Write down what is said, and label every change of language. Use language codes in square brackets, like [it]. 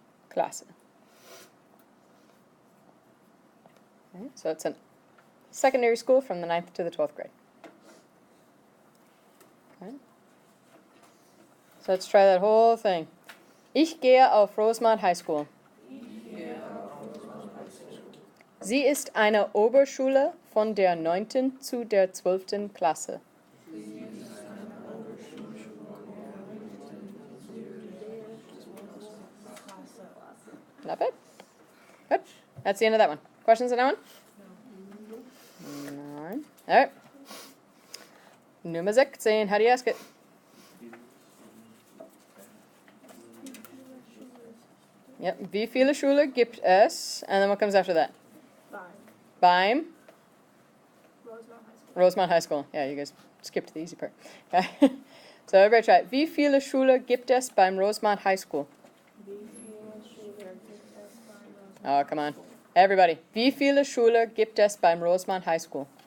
[de] Klasse. [en] Okay, so it's a secondary school from the 9th to the 12th grade. Okay. So let's try that whole thing. [de] Ich gehe auf Rosemont High School. Sie ist eine Oberschule von der 9. zu der 12. Klasse. [en] Not bad. Good. That's the end of that one. Questions on that one? No. All right. Nummer 16. How do you ask it? Yep. [de] Wie viele Schule gibt es? [en] And then what comes after that? Five. [de] Beim Rosemont High School. Rosemont High School. [en] Yeah, you guys skipped the easy part. Okay. So everybody try it. [de] Wie viele Schule gibt es beim Rosemont High School? [en] Oh, come on. Everybody. [de] Wie viele Schule gibt es beim Rosemont High School?